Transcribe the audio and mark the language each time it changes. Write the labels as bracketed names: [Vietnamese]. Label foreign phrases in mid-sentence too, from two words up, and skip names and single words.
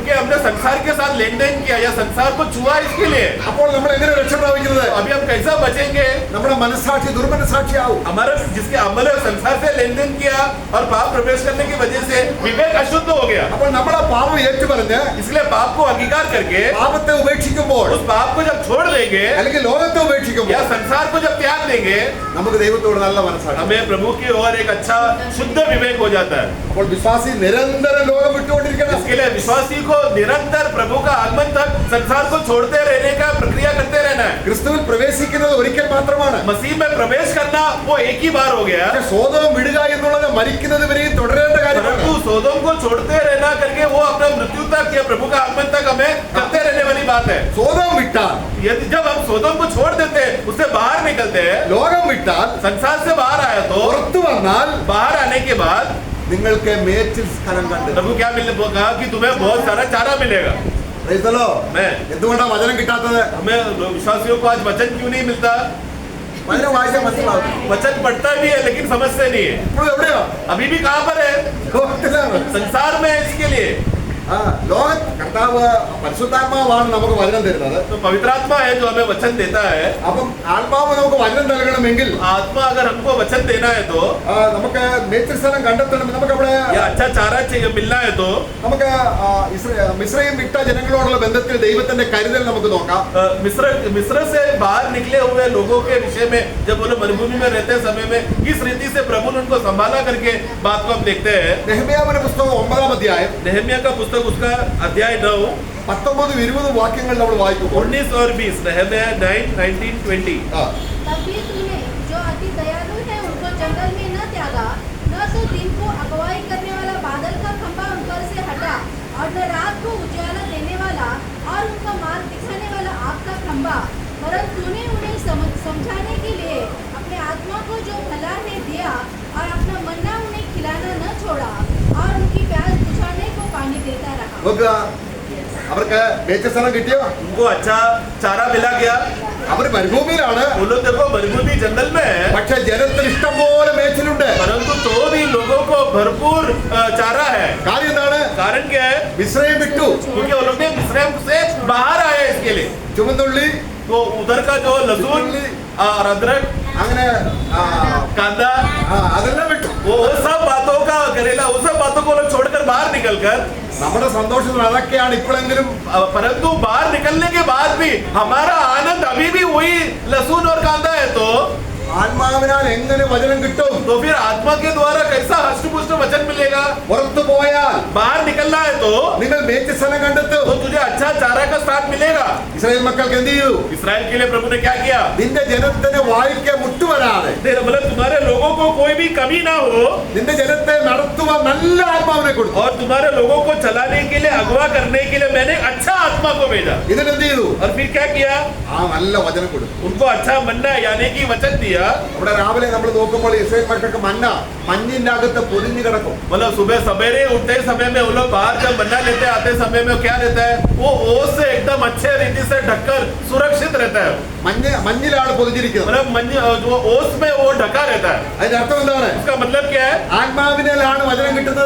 [Hindi] क्योंकि हमने संसार के साथ लेन देन किया या संसार को छुआ इसके लिए. [Malayalam] അപ്പോൾ നമ്മൾ എങ്ങനെ രക്ഷ പ്രാപിക്കുന്നത്? [Hindi] अभी हम कैसा बचेंगे? [Malayalam] നമ്മുടെ മനസ്സാക്ഷി ദുർമനസ്സാക്ഷിയാവും. [Hindi] हमारा जिसके हमने संसार से लेन देन किया और पाप प्रवेश करने की वजह से विवेक अशुद्ध हो गया. [Malayalam] അപ്പോൾ നമ്മൾ ആ പാപം ഏറ്റുപറഞ്ഞ് [Hindi] इसलिए पाप को अंगीकार करके [Malayalam] പാപത്തെ ഉപേക്ഷിക്കുമ്പോൾ [Hindi] उस पाप को जब छोड़ देंगे [Malayalam] അല്ലെങ്കിൽ ലോകത്തെ [Hindi] या [Malayalam] ഉപേക്ഷിക്കുമ്പോൾ [Hindi] संसार को जब त्याग देंगे, [Malayalam] നമുക്ക് ദൈവത്തോട് നല്ല മനസ്സാക്ഷി. [Hindi] हमें प्रभु की ओर एक अच्छा शुद्ध विवेक हो जाता है. [Malayalam] അപ്പോൾ വിശ്വാസി നിരന്തരം ലോകം വിട്ടുകൊണ്ടിരിക്കണം. [Hindi] इसके लिए विश्वासी को निरंतर प्रभु का आगमन तक संसार को छोड़ते रहने का प्रक्रिया करते रहना है. [Malayalam] ക്രിസ്തുവിൽ പ്രവേശിക്കുന്നത് ഒരിക്കൽ മാത്രമാണ്. [Hindi] मसीह में प्रवेश करना वो एक ही बार हो गया, [Malayalam] പക്ഷേ സോദോം വിടുക എന്നുള്ളത് മരിക്കുന്നത് വരെയും തുടരേണ്ട കാര്യമാണ്. [Hindi] परंतु सोदोम को छोड़ते रहना करके वो अपना मृत्यु तक या प्रभु का आगमन तक हमें करते रहने वाली बात है. [Malayalam] സോദോം വിട്ടാൽ [Hindi] यदि जब हम सोदोम को छोड़ देते हैं, उससे बाहर निकलते हैं, [Malayalam] ലോകം വിട്ടാൽ [Hindi] संसार से बाहर आया तो [Malayalam] പുറത്തു വന്നാൽ [Hindi] बाहर आने के बाद [Malayalam] നിങ്ങൾക്ക് മേച്ചിൽ സ്ഥലം കണ്ടു. [Hindi] प्रभु क्या कहा कि तुम्हें बहुत सारा चारा मिलेगा. मैं [Malayalam] എന്തുകൊണ്ടാണ് വചനം കിട്ടാത്തത്? [Hindi] हमें विश्वासियों को आज वचन क्यों नहीं मिलता? [Malayalam] വചനം വായിച്ചാൽ മനസ്സിലാവും. [Hindi] वचन पढ़ता भी है लेकिन समझते नहीं है. [Malayalam] ഇപ്പോൾ എവിടെയോ? [Hindi] अभी भी कहाँ पर है? [Malayalam] ലോകത്തിലാണ്. [Hindi] संसार में है. इसके लिए [Malayalam] ലോക കർത്താവ് പരിശുദ്ധാത്മാവാണ് നമുക്ക് വചനം തരുന്നത്. [Hindi] तो पवित्र आत्मा है जो हमें वचन देता है. [Malayalam] അപ്പം ആത്മാവ് നമുക്ക് വചനം നൽകണമെങ്കിൽ [Hindi] आत्मा अगर हमको वचन देना है तो [Malayalam] നമുക്ക് മേച്ചിൽ സ്ഥലം കണ്ടെത്തണം. നമുക്ക് അവിടെ [Hindi] या अच्छा चारा चाहिए मिलना है तो [Malayalam] നമുക്ക് മിസ്രൈം വിട്ട ജനങ്ങളോടുള്ള ബന്ധത്തിൽ ദൈവത്തിന്റെ കരുതൽ നമുക്ക് നോക്കാം. [Hindi] मिस्र से बाहर निकले हुए लोगों के विषय में जब वो लोग मरुभूमि में रहते समय में किस रीति से प्रभु ने उनको संभाला करके बात को हम देखते हैं. നെഹെമ്യാവിന്റെ പുസ്തകം 9-ാം അധ്യായം नेहमिया का पुस्तक उसका अध्याय 9 19-20 വാക്യങ്ങൾ നമ്മൾ വായിക്കും. 19 और 20. नेहमिया 9, 19, 20. तब भी तूने जो अति दयालु है उनको जंगल में न त्यागा, न तो दिन को अगुवाई करने वाला बादल का खंभा उन पर से हटा और न रात को उजाला देने वाला और उनको लंबा, परंतु तूने उन्हें समझाने के लिए अपने आत्मा को जो भला है दिया और अपना मन्ना उन्हें खिलाना न छोड़ा और उनकी प्यास बुझाने को पानी देता रहा. [Malayalam] നോക്കുക, അവർക്ക് മേച്ച സ്ഥലം കിട്ടിയോ? [Hindi] उनको अच्छा चारा मिला क्या? [Malayalam] അവര് മരുഭൂമിയിലാണ്. [Hindi] वो लोग देखो मरुभूमि जंगल में है, [Malayalam] പക്ഷെ ജനത്തിന് ഇഷ്ടം പോലെ മേച്ചിലുണ്ട്. [Hindi] परंतु तो भी लोगों को भरपूर चारा है. [Malayalam] കാര്യം എന്താണ്? [Hindi] कारण क्या है? [Malayalam] മിസ്രയീം വിട്ടു. [Hindi] क्योंकि वो लोग ने मिस्रैम से बाहर आए इसके लिए. [Malayalam] ചുമന്നുള്ളി, [Hindi] तो उधर का जो लहसुन और अदरक, [Malayalam] അങ്ങനെ [Hindi] कांदा, [Malayalam] അതെല്ലാം വിട്ടു. [Hindi] वो सब बातों का करेला, वो सब बातों को लोग छोड़कर बाहर निकलकर, [Malayalam] നമ്മുടെ സന്തോഷത്തിന് അതൊക്കെയാണ് ഇപ്പോഴെങ്കിലും. [Hindi] परंतु बाहर निकलने के बाद भी हमारा आनंद अभी भी वही लहसुन और कांदा है. तो [Malayalam] ആത്മാവിനാൽ എങ്ങനെ വചനം കിട്ടും? [Hindi] तो फिर आत्मा के द्वारा कैसा हष्टपुष्ट वचन मिलेगा? [Malayalam] പുറത്തു പോയാൽ [Hindi] बाहर निकलना है तो [Malayalam] നിങ്ങൾ മേച്ച സ്ഥലം കണ്ടെത്തും. [Hindi] तुझे अच्छा चारा का स्थान मिलेगा. [Malayalam] ഇസ്രായേൽ മക്കൾക്ക് എന്ത് ചെയ്തു? [Hindi] इसराइल के लिए प्रभु ने क्या किया? [Malayalam] നിന്റെ ജനത്തിന് വായിക്കാൻ മുട്ടുവരാതെ [Hindi] मतलब तुम्हारे लोगों को कोई भी कमी ना हो [Malayalam] നിന്റെ ജനത്തെ നടത്തുവാൻ നല്ല ആത്മാവിനെ കൊടുത്തു. [Hindi] और तुम्हारे लोगों को चलाने के लिए, अगवा करने के लिए मैंने अच्छा आत्मा को भेजा. [Malayalam] ഇതിനെന്ത് ചെയ്തു? [Hindi] और फिर क्या किया? [Malayalam] ആ നല്ല വചനം കൊടുത്തു. [Hindi] उनको अच्छा मन्ना यानी कि वचन दिया. [Malayalam] ഇവിടെ രാവിലെ നമ്മൾ നോക്കുമ്പോൾ ഇസ്രായേൽ മക്കൾക്ക് മന്ന മഞ്ഞിന്റെ അകത്ത് പൊതിഞ്ഞു കിടക്കും. [Hindi] मतलब सुबह सवेरे उठते समय में वो लोग बाहर जब मन्ना लेते आते समय में क्या रहता है? वो ओस से एकदम अच्छे रीति से ढककर सुरक्षित रहता है. [Malayalam] മഞ്ഞിലാണ് പൊതിഞ്ഞിരിക്കുന്നത്. [Hindi] मतलब मंज जो ओस में वो ढका रहता है. [Malayalam] അതിന്റെ അർത്ഥം എന്താണ്? [Hindi] इसका मतलब क्या है? [Malayalam] ആത്മാവിനാലാണ് വചനം കിട്ടുന്നത്.